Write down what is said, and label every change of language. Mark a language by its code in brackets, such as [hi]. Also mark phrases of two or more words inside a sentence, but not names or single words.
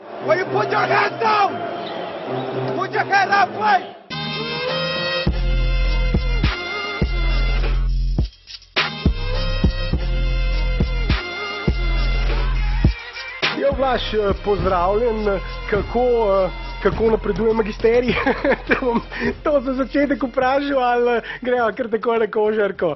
[en] Will you put your hands down? Put your hands up, please. [sl] Ja, Blaž, pozdravljen, kako napreduje magisterij? Te bom to za začetek vprašal, ali greva kar tako na košarko?